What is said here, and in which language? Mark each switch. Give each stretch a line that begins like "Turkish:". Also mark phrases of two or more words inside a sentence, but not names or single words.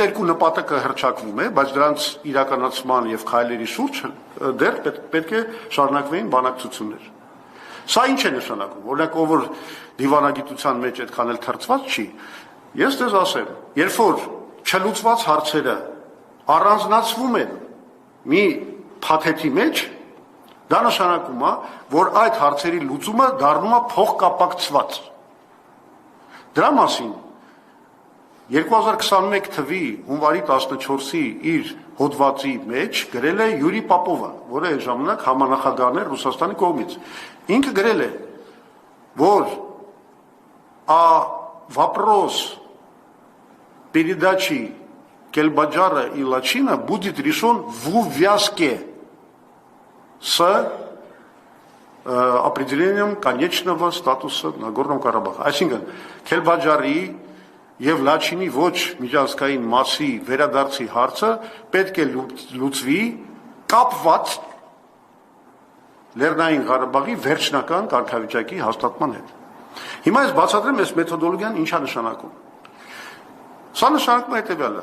Armenian: երկու նպատակը հռչակվում է, բայց դրանց իրականացման եւ քայլերի շուրջ դեռ պետք է շարունակվեին բանակցություններ։ Սա ինչ է նշանակում, օրինակ ով որ դիվանագիտության մեջ այդքան էլ թրծված չի, ես դες ասեմ, երբ որ չլուծված հարցերը առանձնացվում են մի փաթեթի մեջ, դա նշանակում է, որ այդ հարցերի լուծումը դառնում է փոխկապակցված։ Դրա մասին 2021 թվի հունվարի 14-ի իր հոդվածի մեջ գրել է Յուրի Պապովը, որը այդ ժամանակ համանախագահն էր Ռուսաստանի կողմից։ Ինքը գրել է, որ
Russian: вопрос передачи Кельбаджара и Лачина будет решен в увязке с определением конечного статуса Нагорного Карабаха.
Armenian: Այսինքն Քելբաջարի եւ Լաչինի ոչ միջազգային մասի վերադարձի հարցը պետք է լուծվի կապված Լեռնային Ղարաբաղի վերջնական կարգավիճակի հաստատման հետ։ Հիմա ես բացատրեմ այս մեթոդոլոգիան ինչ է նշանակում։ Սա նշանակում է հետևյալը.